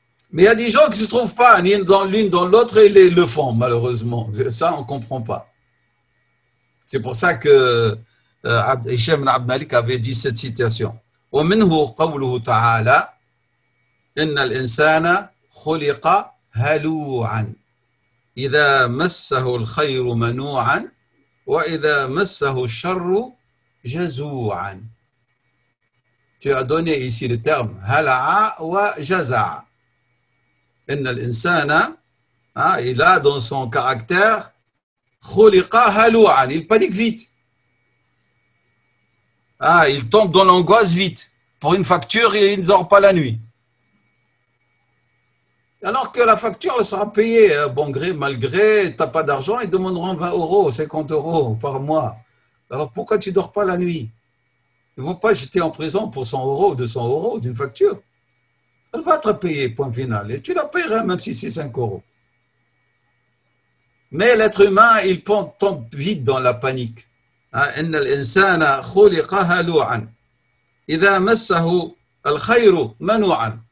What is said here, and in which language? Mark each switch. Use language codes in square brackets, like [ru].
[fr] Mais il y a des gens qui ne se trouvent pas ni dans l'une dans l'autre et ils le font, malheureusement. Ça, on ne comprend pas. C'est pour ça que Hisham ibn Abd Malik avait dit cette citation. [ar] ومنه قوله تعالى إن الإنسان خلق هلوعا إذا مسه الخير منوعا وَإِذَا مَسَّهُ الشَّرُّ جَزُوعًا. [fr] Tu as donné ici le terme hala'a wa jaza'a. [ar] Inna al-insana, [fr] il a dans son caractère [ar] khuliqa halou'an. [fr] Il panique vite. Il tombe dans l'angoisse vite. Pour une facture, il ne dort pas la nuit. Alors que la facture elle sera payée, bon gré, mal gré, tu n'as pas d'argent, ils demanderont 20 euros, 50 euros par mois. Alors pourquoi tu ne dors pas la nuit? Ils ne vont pas jeter en prison pour 100 euros ou 200 euros d'une facture. Elle va être payée, point final. Et tu la payeras même si c'est 5 euros. Mais l'être humain, il tombe vite dans la panique. [ar] إن الإنسان خلق هلوعا إذا مسه الخير منوعا.